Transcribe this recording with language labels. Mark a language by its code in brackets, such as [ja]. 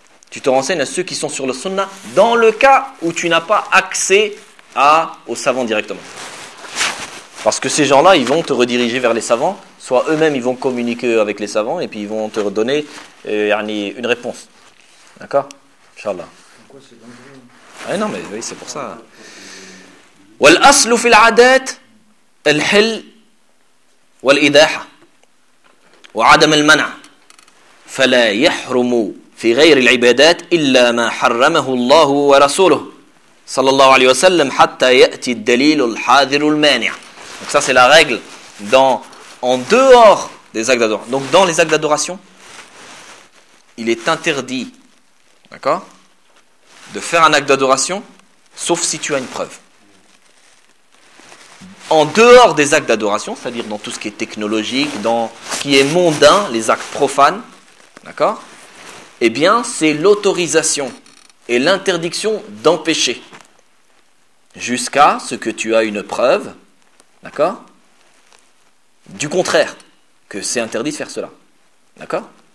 [fr] Tu te renseignes à ceux qui sont sur le sunna dans le cas où tu n'as pas accès aux savants directement. Parce que ces gens-là, ils vont te rediriger vers les savants, soit eux-mêmes, ils vont communiquer avec les savants et puis ils vont te redonner une réponse. D'accord? Inch'Allah. Pourquoi c'est dangereux? Ah non, mais oui, c'est pour ça. [ar] Wal aslu fil adat al hil wal idaha wa adam al man'a fala yahrumu في غير العبادات إلا ما حرمه الله ورسوله صلى الله عليه وسلم حتى يأتي الدليل الحاذر المانع. [fr] Donc ça c'est la règle en dehors des actes d'adoration. Donc dans les actes d'adoration, il est interdit, d'accord, de faire un acte d'adoration sauf si tu as une preuve. En dehors des actes d'adoration, c'est-à-dire dans tout ce qui est technologique, dans ce qui est mondain, les actes profanes, d'accord, eh bien, c'est l'autorisation et l'interdiction d'empêcher jusqu'à ce que tu as une preuve, d'accord, du contraire, que c'est interdit de faire cela, d'accord.